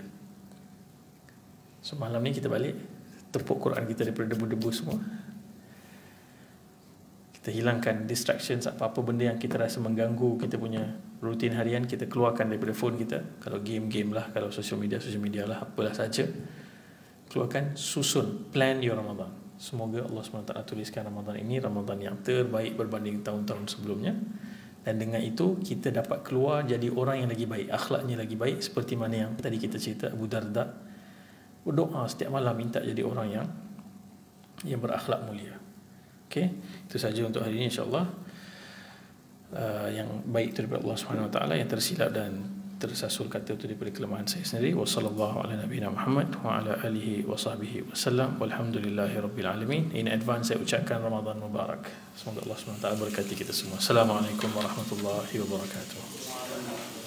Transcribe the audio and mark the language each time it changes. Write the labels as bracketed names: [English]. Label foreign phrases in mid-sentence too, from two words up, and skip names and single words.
[Malay] So malam ni kita balik, tepuk Quran kita daripada debu-debu semua. Kita hilangkan distractions, apa-apa benda yang kita rasa mengganggu kita punya rutin harian, kita keluarkan daripada phone kita. Kalau game lah, kalau [English] social media [Malay] lah, apalah saja, keluarkan. Susun, [English] plan your Ramadan. [Malay] Semoga Allah SWT tuliskan Ramadan ini Ramadan yang terbaik berbanding tahun-tahun sebelumnya, dan dengan itu kita dapat keluar jadi orang yang lagi baik, akhlaknya lagi baik, seperti mana yang tadi kita cerita Abu Darda berdoa setiap malam minta jadi orang yang berakhlak mulia. Okey, itu saja untuk hari ini insya-Allah. Yang baik itu daripada [Arabic] الله سبحانه وتعالى, [Malay] yang tersilap dan tersasul kata itu daripada kelemahan saya sendiri. [Arabic] وصلى الله على نبينا محمد وعلى آله وصحبه وسلم. والحمد لله رب العالمين. [English] In advance [Malay] saya ucapkan [Arabic] رمضان مبارك. [Malay] Semoga [Arabic] الله سبحانه وتعالى [Malay] berkati kita semua. [Arabic] السلام عليكم ورحمة الله وبركاته.